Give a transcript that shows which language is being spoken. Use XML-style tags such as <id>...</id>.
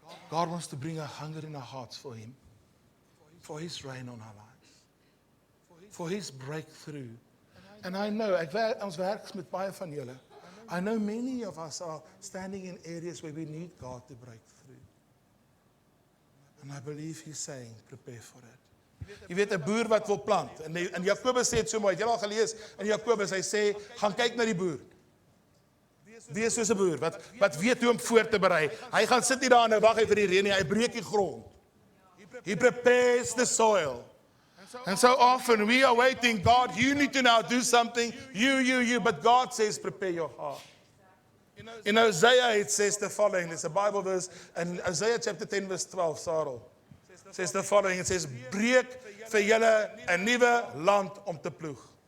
<en>God wants to bring a hunger in our hearts for Him, for His reign on our lives, for His breakthrough. And I know,</en> <af>ons werk met baie van julle.</af> <en>I know many of us are standing in areas where we need God to break through. And I believe He's saying, prepare for it.</en> <af>Jy weet, 'n boer wat wil plant. En Jakobus sê dit so mooi. Het jy al gelees in Jakobus, hy sê, gaan kyk na die boer. Wees soos 'n boer wat weet hoe om voor te berei. Hy gaan sit nie daar en wag hy vir die reën nie. Hy breek die grond.</af> <en>He prepares the soil. And so often we are waiting, God, you need to now do something. You. But God says, prepare your heart. In Isaiah, it says the following. There's a Bible verse in Isaiah chapter 10, verse 12, Sarel. It says the following. It says,</en> <af>breek vir julle 'n nuwe land om te ploeg.</af>